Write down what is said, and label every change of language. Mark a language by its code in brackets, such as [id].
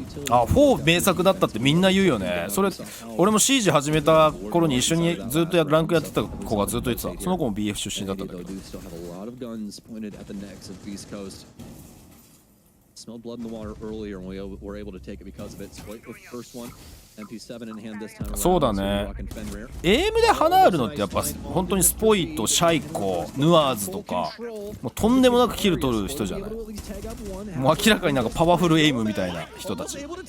[ja] あ、4名作だったってみんな言うよね。それ、俺も CG 始めた頃に一緒にずっとランクやってた子がずっと言ってた。その子も BF 出身だったんだけど。 [en] Smelled blood in the water earlier and we were able to take it because of it. Split with the first one. MP7 in hand this time around. [ja] そうだね。エイムで花あるのってやっぱ本当にスポイト、シャイコ、ヌアーズとか、もうとんでもなくキル取る人じゃない。もう明らかになんかパワフルエイムみたいな人たち。